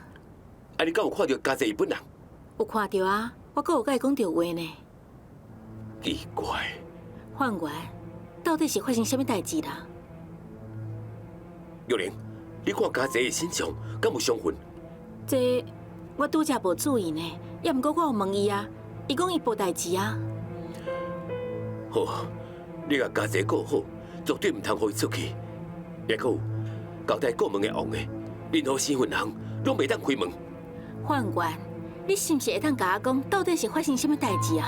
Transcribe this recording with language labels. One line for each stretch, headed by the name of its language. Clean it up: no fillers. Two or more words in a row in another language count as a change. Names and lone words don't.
Min Nan Chinese: 啊，你敢有看到家姐伊本人？有看到啊，我阁有甲伊讲着话呢。奇怪，范员，到底是发生什么代志啦？幼莲，你看家姐的身上敢有伤痕？这我拄则无注意呢，也毋过我有问伊啊，伊讲伊无代志啊。好，你甲家姐顾好，绝对唔通互伊出去。也阁有交代过门的王的，任何身份人拢袂当开门。范员，你是毋是会当甲我讲，到底是发生什么代志啊？